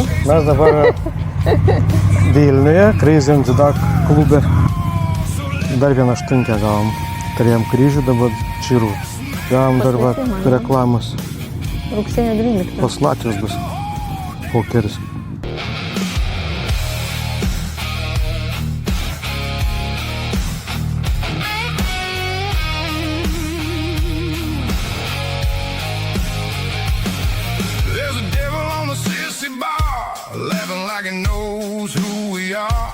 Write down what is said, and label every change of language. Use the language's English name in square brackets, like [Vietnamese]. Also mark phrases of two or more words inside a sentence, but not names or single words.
[Lithuanian] Mes dabar Vilniuje, Crazy on the Duck klube. Dar vieną aštunkę gavom. Turėjom kryžių, dabar čirų. Gavom dar va, reklamos. Rugsėjo 12. Pas Latvijos bus pokeris. [English] There's a devil on the sissy bar, laughing like he knows who we are.